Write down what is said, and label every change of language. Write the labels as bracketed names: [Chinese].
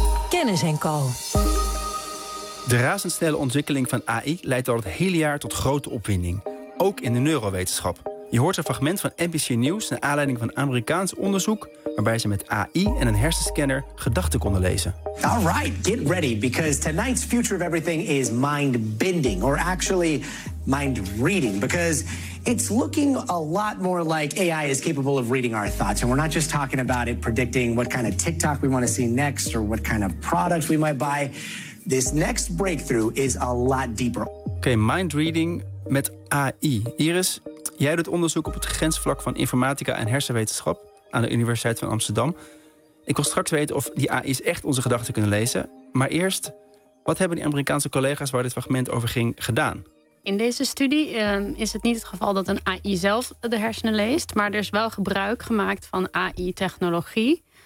[Dutch] Kennis en Co. De razendsnelle ontwikkeling van AI leidt al het hele jaar tot grote opwinding. Ook in de neurowetenschap. Je hoort een fragment van NBC News naar aanleiding van Amerikaans onderzoek waarbij ze met AI en een hersenscanner gedachten konden lezen. [English] All right, get ready, because tonight's future of everything is mind-bending. Or actually, mind-reading. Because it's looking a lot more like AI is capable of reading our thoughts. And we're not just talking about it predicting what kind of TikTok we want to see next or what kind of products we might buy. This next breakthrough is a lot deeper. [Dutch] Oké, mind-reading met AI. Iris, jij doet onderzoek op het grensvlak van informatica en hersenwetenschap aan de Universiteit van Amsterdam. Ik wil straks weten of die AI's echt onze gedachten kunnen lezen. Maar eerst, wat hebben die Amerikaanse collega's waar dit fragment over ging gedaan? In deze studie is het niet het geval dat een AI zelf de hersenen leest, maar er is wel gebruik gemaakt van AI-technologie.